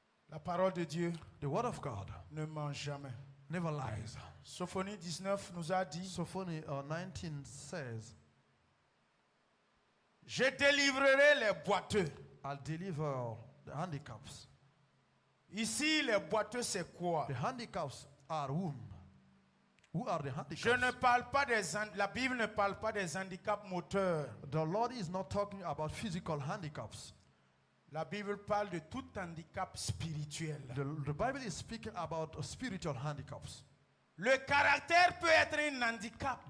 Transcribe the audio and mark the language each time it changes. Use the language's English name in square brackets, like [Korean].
[French] La parole de Dieu [English] The word of God [French] ne ment jamais. [English] never lies. [French] Sophonie 19 nous a dit, [English] Sophonie 19 says, [French] je délivrerai les boiteux. [English] I'll deliver the handicaps. [French] Ici, les boiteux, c'est quoi? [English] The handicaps are whom? Who are the handicaps? [French] Je ne parle pas la Bible ne parle pas des handicaps moteurs. [English] The Lord is not talking about physical handicaps. [French] La Bible parle de tout handicap spirituel. [English] The Bible is speaking about spiritual handicaps. [French] Le caractère peut être un handicap.